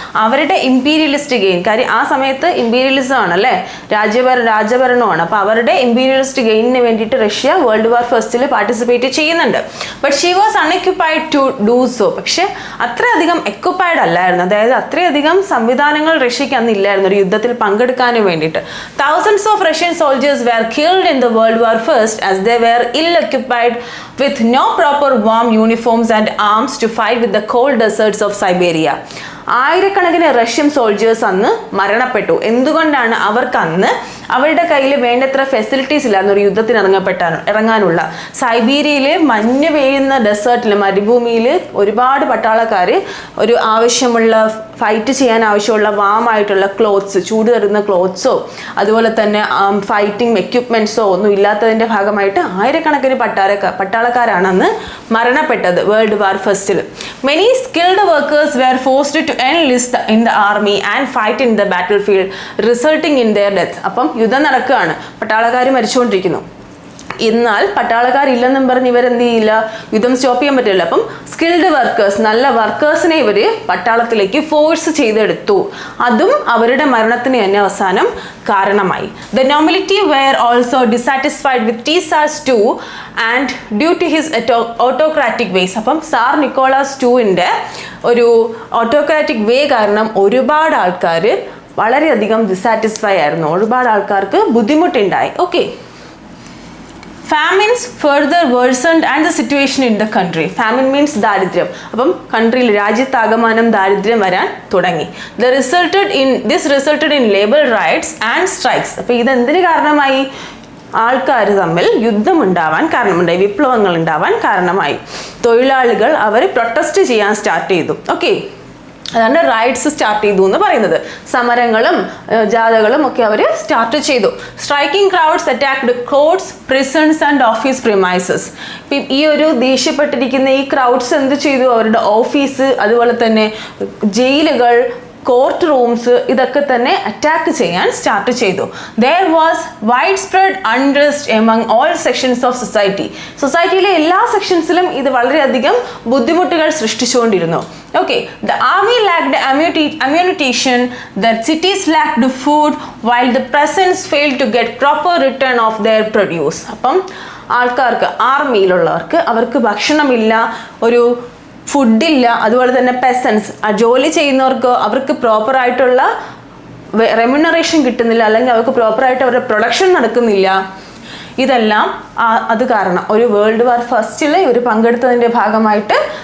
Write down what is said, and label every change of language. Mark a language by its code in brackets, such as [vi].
[ml] അവരുടെ imperialist gain. കാര്യം ആ സമയത്ത് ഇമ്പീരിയലിസം ആണല്ലേ, രാജഭരണമാണ്. അപ്പോൾ അവരുടെ ഇമ്പീരിയലിസ്റ്റ് ഗെയിനിന് വേണ്ടിയിട്ട് റഷ്യ വേൾഡ് വാർ ഫസ്റ്റിൽ പാർട്ടിസിപ്പേറ്റ് ചെയ്യുന്നുണ്ട്. [en] But she was unequipped to do so. [ml] പക്ഷെ അത്രയധികം എക്യുപ്പൈഡ് അല്ലായിരുന്നു, അതായത് അത്രയധികം സംവിധാനങ്ങൾ റഷ്യയ്ക്ക് അന്ന് ഇല്ലായിരുന്നു ഒരു യുദ്ധത്തിൽ പങ്കെടുക്കാനും വേണ്ടിയിട്ട്. [en] Thousands of Russian soldiers were killed in the World War First as they were ill-equipped with no proper warm uniforms and arms to fight with the cold deserts of Siberia. [ml] ആയിരക്കണക്കിന് റഷ്യൻ സോൾജേഴ്സ് അന്ന് മരണപ്പെട്ടു. എന്തുകൊണ്ടാണ്? അവർക്ക് അന്ന് അവരുടെ കയ്യിൽ വേണ്ടത്ര facilities ഇല്ലായിരുന്നു ഒരു യുദ്ധത്തിന് ഇറങ്ങാനുള്ള. സൈബീരിയയിലെ മഞ്ഞ് പെയ്യുന്ന ഡെസേർട്ടിൽ, മരുഭൂമിയിൽ ഒരുപാട് പട്ടാളക്കാർ ഒരു ആവശ്യമുള്ള ഫൈറ്റ് ചെയ്യാൻ ആവശ്യമുള്ള വാമായിട്ടുള്ള ക്ലോത്ത്സ്, ചൂട് തരുന്ന ക്ലോത്ത്സോ അതുപോലെ തന്നെ ഫൈറ്റിംഗ് എക്യുപ്മെൻറ്റ്സോ ഒന്നും ഇല്ലാത്തതിൻ്റെ ഭാഗമായിട്ട് ആയിരക്കണക്കിന് പട്ടാളക്കാരാണ് അന്ന് മരണപ്പെട്ടത് വേൾഡ് വാർ ഫസ്റ്റിൽ. [en] Many skilled workers were forced to enlist in the army and fight in the battlefield resulting in their death. [ml] അപ്പം യുദ്ധം നടക്കുകയാണ്, പട്ടാളക്കാർ മരിച്ചുകൊണ്ടിരിക്കുന്നു. എന്നാൽ പട്ടാളക്കാരില്ലെന്നും പറഞ്ഞ് ഇവരെന്ത് ചെയ്യില്ല, യുദ്ധം സ്റ്റോപ്പ് ചെയ്യാൻ പറ്റില്ല. അപ്പം സ്കിൽഡ് വർക്കേഴ്സ്, നല്ല വർക്കേഴ്സിനെ ഇവർ പട്ടാളത്തിലേക്ക് ഫോഴ്സ് ചെയ്തെടുത്തു. അതും അവരുടെ മരണത്തിന് തന്നെ അവസാനം കാരണമായി. [en] The nobility were also dissatisfied with Tsar's two and due to his autocratic ways. [ml] അപ്പം സാർ നിക്കോളാസ് ടൂവിൻ്റെ ഒരു ഓട്ടോക്രാറ്റിക് വേ കാരണം ഒരുപാട് ആൾക്കാർ വളരെയധികം ഡിസാറ്റിസ്ഫൈ ആയിരുന്നു, ഒരുപാട് ആൾക്കാർക്ക് ബുദ്ധിമുട്ടുണ്ടായി. [en] Okay, famines further worsened and the situation in the country. Famine means ദാരിദ്ര്യം. [ml] അപ്പം കൺട്രിയിൽ, രാജ്യത്താകമാനം ദാരിദ്ര്യം വരാൻ തുടങ്ങി. [en] This resulted in labor riots and strikes. [ml] അപ്പോൾ ഇതെന്തിന് കാരണമായി? ആൾക്കാർ തമ്മിൽ യുദ്ധമുണ്ടാവാൻ കാരണമുണ്ടായി, വിപ്ലവങ്ങൾ ഉണ്ടാവാൻ കാരണമായി. തൊഴിലാളികൾ അവർ പ്രൊട്ടസ്റ്റ് ചെയ്യാൻ സ്റ്റാർട്ട് ചെയ്തു. ഓക്കെ, അതാണ് റൈറ്റ്സ് സ്റ്റാർട്ട് ചെയ്തു എന്ന് പറയുന്നത്. സമരങ്ങളും ജാഥകളും ഒക്കെ അവർ സ്റ്റാർട്ട് ചെയ്തു. [en] Striking crowds attacked courts, prisons and office premises. [ml] ഈ ഒരു ദേഷ്യപ്പെട്ടിരിക്കുന്ന ഈ ക്രൗഡ്സ് എന്ത് ചെയ്തു? അവരുടെ ഓഫീസ്, അതുപോലെ തന്നെ ജയിലുകൾ, കോർട്ട് റൂംസ്, ഇതൊക്കെ തന്നെ അറ്റാക്ക് ചെയ്യാൻ സ്റ്റാർട്ട് ചെയ്തു. [en] There was widespread unrest among all sections of society. [ml] സൊസൈറ്റിയിലെ എല്ലാ സെക്ഷൻസിലും ഇത് വളരെയധികം ബുദ്ധിമുട്ടുകൾ സൃഷ്ടിച്ചുകൊണ്ടിരുന്നു. [en] Okay, the army lacked ammunition, the cities lacked food, while the peasants failed to get proper return of their produce. [ml] അപ്പം ആൾക്കാർക്ക്, ആർമിയിലുള്ളവർക്ക് അവർക്ക് ഭക്ഷണമില്ല, ഒരു ഫുഡില്ല, അതുപോലെ തന്നെ പെസൻസ്, ജോലി ചെയ്യുന്നവർക്ക് അവർക്ക് പ്രോപ്പറായിട്ടുള്ള റെമ്യൂണറേഷൻ കിട്ടുന്നില്ല, അല്ലെങ്കിൽ അവർക്ക് പ്രോപ്പറായിട്ട് അവരുടെ പ്രൊഡക്ഷൻ നടക്കുന്നില്ല. ഇതെല്ലാം അത് കാരണം ഒരു വേൾഡ് വാർ ഫസ്റ്റിൽ ഒരു പങ്കെടുത്തതിൻ്റെ ഭാഗമായിട്ട്